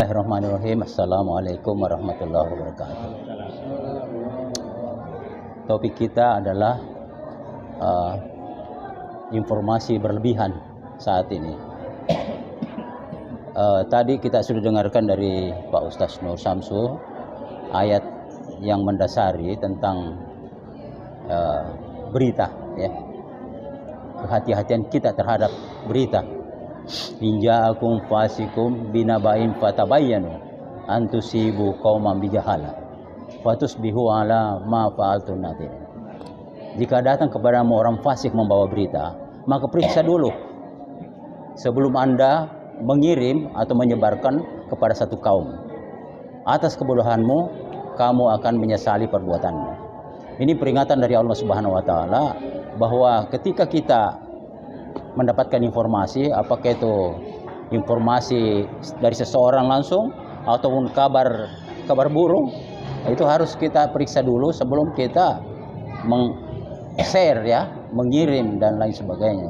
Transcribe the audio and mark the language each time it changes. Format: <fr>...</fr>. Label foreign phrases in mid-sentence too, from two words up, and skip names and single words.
<ar>بسم الله الرحمن الرحيم. السلام عليكم ورحمة الله وبركاته.</ar> <id>Topik kita adalah informasi berlebihan saat ini. Tadi kita sudah dengarkan dari Pak Ustaz Nur Samsu ayat yang mendasari tentang berita, ya. Kehati-hatian kita terhadap berita.</id> <ar>إن جاءكم فاسق بنبإ فتبينوا أن تصيبوا قوما بجهالة فتصبحوا على ما فعلتم نادمين.</ar> <id>Jika datang kepadamu orang fasik membawa berita, maka periksa dulu sebelum Anda mengirim atau menyebarkan kepada satu kaum. Atas kebodohanmu kamu akan menyesali perbuatanmu. Ini peringatan dari Allah</id> <ar>سبحانه وتعالى</ar> <id>bahwa ketika kita mendapatkan informasi, apakah itu informasi dari seseorang langsung ataupun kabar burung, itu harus kita periksa dulu sebelum kita share, ya, mengirim dan lain sebagainya.</id>